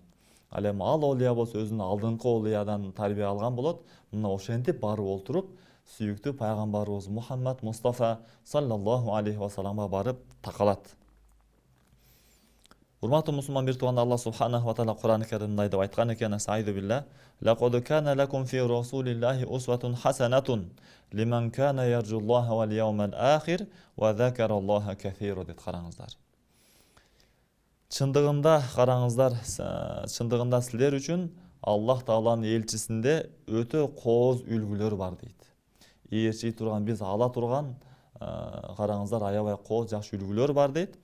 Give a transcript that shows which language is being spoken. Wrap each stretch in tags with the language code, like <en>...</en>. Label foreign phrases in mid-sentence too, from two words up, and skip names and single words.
<ky>Ал эми ал олия болсо өзүнүн алдыңкы олиядан тарбия алган болот. Мына ошентип барып олтуруп сүйүктүү пайгамбарыбыз Мухаммад Мустафа</ky> <ar>صلى الله عليه وسلم</ar> <ky>барып такалат. Урматтуу мусулман бир туугандар,</ky> <ar>الله سبحانه وتعالى</ar> <ky>Кур'ан-ы Каримде мындай деп айткан экен:</ky> <ar>"أستغفر بالله. لقد كان لكم في رسول الله أسوة حسنة لمن كان يرجو الله واليوم الآخر وذكر الله كثيرا"</ar> <ky>деп караңыздар. Чындыгында караңыздар, чындыгында силер үчүн Аллах Тааланын элчисинде өтө кооз үлгүлөр бар дейт. Ээрчий турган, биз ала турган караңыздар аябай кооз жакшы үлгүлөр бар дейт.</ky>